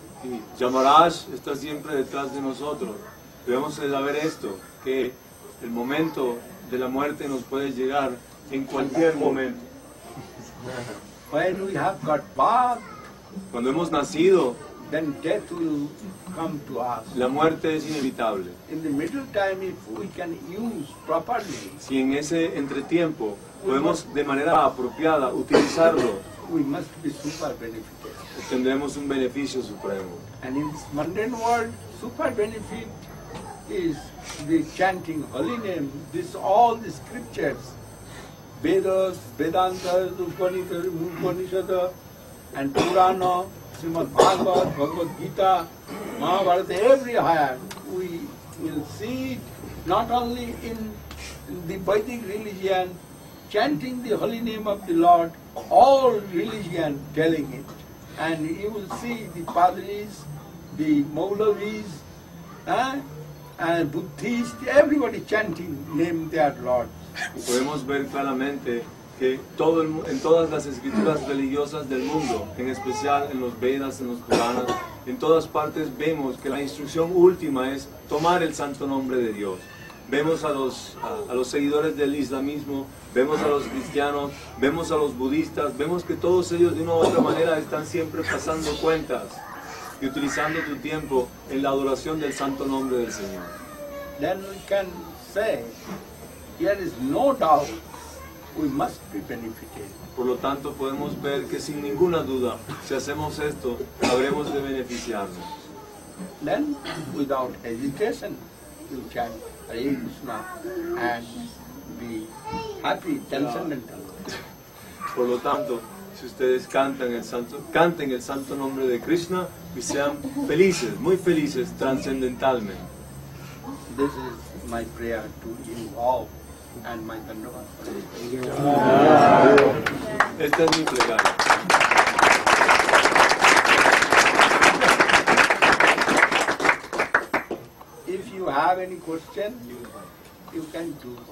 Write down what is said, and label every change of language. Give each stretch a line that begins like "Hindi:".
Spanish: Y Yamaraj está siempre detrás de nosotros. Debemos saber esto, que el momento de la muerte nos puede llegar en cualquier momento.
English: When we have got birth,
Spanish: Cuando hemos nacido,
English: then death will come to us.
Spanish: la muerte es inevitable.
English: In the middle time, if we can use properly,
Spanish: Si en ese entretiempo podemos de manera apropiada utilizarlo,
English: we must be super benefited.
Spanish: tendremos un beneficio supremo.
English: And in this mundane world, super benefit is the chanting holy name. This all the scriptures, Vedas, Vedantas, Upanishads, and Purana, Srimad Bhagavad, Bhagavad Gita, Mahabharata, everywhere we will see it, not only in the Vedic religion, chanting the holy name of the Lord, all religion telling it. And you will see the Padris, the Maulavis, and Buddhists, everybody chanting name their Lord.
Spanish: Podemos ver claramente que en todas las escrituras religiosas del mundo, en especial en los Vedas, en los Puranas, en todas partes vemos que la instrucción última es tomar el santo nombre de Dios. Vemos a los seguidores del islamismo, vemos a los cristianos, vemos a los budistas, vemos que todos ellos de una u otra manera están siempre pasando cuentas y utilizando tu tiempo en la adoración del santo nombre del Señor.
English: Then we can say, there is no doubt we must be benefited.
Spanish: Por lo tanto, podemos ver que sin ninguna duda, si hacemos esto, habremos de beneficiarnos.
English: Then, without hesitation, you chant Hare Krishna and be happy, transcendental.
Spanish: Por lo tanto, si ustedes canten el santo nombre de Krishna y sean felices, muy felices, trascendentalmente.
English: This is my prayer to you all and my Dhanavad.
Spanish: Esta es mi plegaria.
English: If you have any question, you can do.